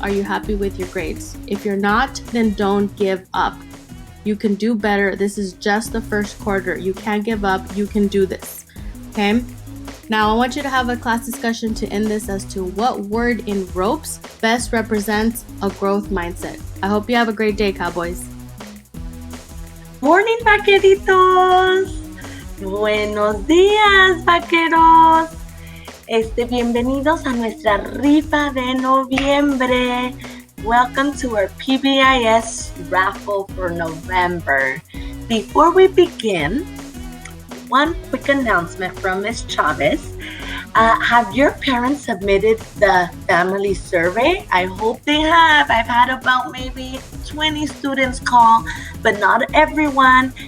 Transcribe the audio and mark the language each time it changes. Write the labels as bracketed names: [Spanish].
[English] Are you happy with your grades? If you're not, then don't give up. You can do better. This is just the first quarter. You can't give up. You can do this. Okay? Now I want you to have a class discussion to end this as to what word in ropes best represents a growth mindset. I hope you have a great day, Cowboys. [Spanish] Morning, vaqueritos. Buenos días, vaqueros. Bienvenidos a nuestra rifa de noviembre. [English] Welcome to our PBIS raffle for November. Before we begin, one quick announcement from Ms. Chavez. Have your parents submitted the family survey? I hope they have. I've had about maybe 20 students call, but not everyone.